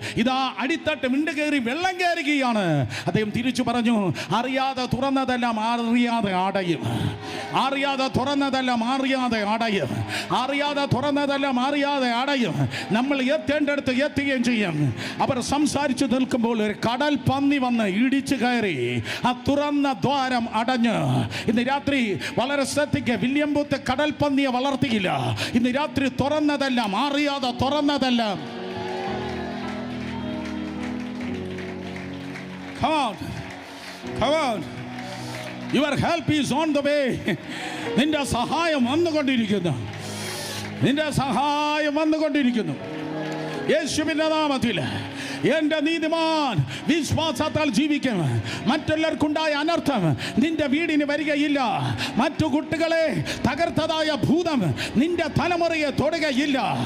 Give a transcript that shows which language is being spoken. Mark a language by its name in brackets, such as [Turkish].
[Malayalam] ഇതാ അടിത്തട്ട് വിണ്ടു കയറി വെള്ളം കയറുകയാണ്. അദ്ദേഹം തിരിച്ചു പറഞ്ഞു, അറിയാതെ തുറന്നതെല്ലാം അറിയാതെ അടയും, അറിയാതെ തുറന്നതെല്ലാം അറിയാതെ അടയും, അറിയാതെ തുറന്നതെല്ലാം അറിയാതെ അടയും. നമ്മൾ എത്തേണ്ടടുത്ത് എത്തുകയും ചെയ്യും. അവർ സംസാരിച്ചു നിൽക്കുമ്പോൾ ഒരു കടൽ പന്നി വന്ന് ഇടിച്ചു കയറി ആ തുറന്ന ദ്വാരം അടഞ്ഞ്. ഇന്ന് രാത്രി വളരെ ശ്രദ്ധിക്കുക, വില്യം ബൂത്ത് കടൽ പന്നിയെ വളർത്തിയില്ല. ഇന്ന് രാത്രി തുറന്നതെല്ലാം അറിയാതെ തുറന്നതെല്ലാം [English] come on, come on, your help is on the way. [Malayalam] നിന്റെ സഹായം വന്നുകൊണ്ടിരിക്കുന്നു, നിന്റെ സഹായം വന്നുകൊണ്ടിരിക്കുന്നു. യേശുവിന്റെ നാമത്തിൽ എൻ്റെ നീതിമാൻ വിശ്വാസത്താൽ ജീവിക്കും. മറ്റുള്ളവർക്കുണ്ടായ അനർത്ഥം നിന്റെ വീടിന് വരികയില്ല. മറ്റു കുട്ടികളെ തകർത്തതായ ഭൂതം നിന്റെ തലമുറയെ തൊടുകയില്ല.